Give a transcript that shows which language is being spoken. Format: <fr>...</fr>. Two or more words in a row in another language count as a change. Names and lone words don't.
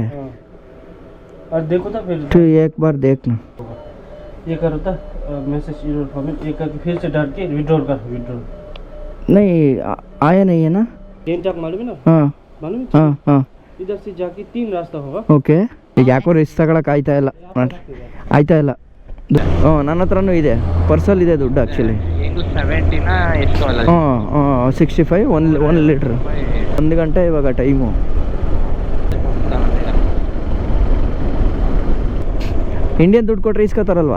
<hi>हाँ। और देखो था फिर तो एक बार देखना। ये करो था</hi> <en>message format,</en> <hi>ये करके फिर से डाल के विड्रॉल कर। विड्रॉल नहीं आया नहीं है ना? टेन टाक मालूम है ना? हाँ मालूम है? हाँ हाँ, इधर से जाके 3 रास्ता होगा।</hi> <kn>ಓಕೆ. ಈಗ ಯಾಕೋ ರಿಸ್ಕ್ ತಗೊಳಕ್ಕೆ ಆಯ್ತಾ ಇಲ್ಲ ನನ್ನ ಹತ್ರನೂ ಇದೆ, ಪರ್ಸಲ್ ಇದೆ ದುಡ್ಡು ಆ್ಯಕ್ಚುಲಿ. 70 ಎಷ್ಟು ಅಲ್ಲ? 65 1 ಲೀಟ್ರ್. 1 ಗಂಟೆ ಇವಾಗ ಟೈಮು. ಇಂಡಿಯನ್ ದುಡ್ಡು ಕೊಟ್ಟರೆ ಇಸ್ಕೊತಾರಲ್ವಾ?</kn>